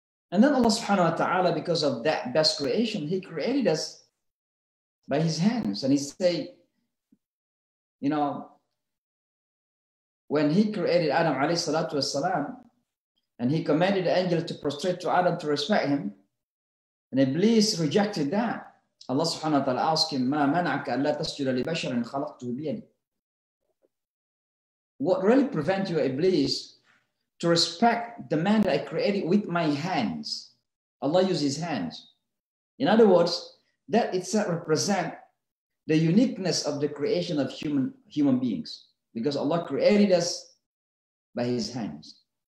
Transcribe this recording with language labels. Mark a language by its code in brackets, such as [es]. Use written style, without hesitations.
[en] And then Allah subhanahu wa ta'ala, because of that best creation, he created us by his hands. And he said, you know, when he created Adam alayhi salatu wassalam, and he commanded the angel to prostrate to Adam to respect him, and Iblis rejected that. [ar] Allah subhanahu wa ta'ala [en] asked him, [ar] مَا مَنَعَكَ أَلَّا تَسْجُدَ لِبَشَرٍ خَلَقْتُهُ بِيَدِي. [en] What really prevents you, Iblis, to respect the man that I created with my hands? Allah used his hands. In other words, that itself represents the uniqueness of the creation of human beings, because Allah created us by his hands.